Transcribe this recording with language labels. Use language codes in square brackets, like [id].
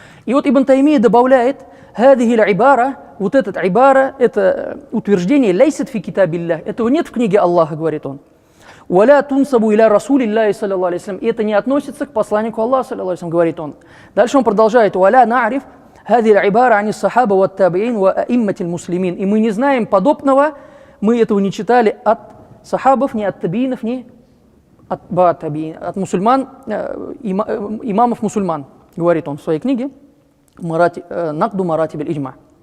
[ru] И вот Ибн Таймия добавляет: [ar] «Хадихи ибара», [ru] вот этот ибара, это утверждение, [ar] «лейсат фи китабиллах», [ru] этого нет в книге Аллаха, говорит он. [ar] «Валя тунсабу иля расулиллахи саллаллаху алейхи вассалям», [ru] и это не относится к посланнику Аллаха, саллаллаху алейхи вассалям, говорит он. Дальше он продолжает: [ar] «Валя на'риф هذه العبارة عن الصحابة والتابعين وأئمة المسلمين. [ru] И мы не знаем подобного, мы этого не читали от сахабов, ни от табиинов, ни от мусульман, имамов мусульман, говорит он в своей книге «Накду маратиб аль-иджма».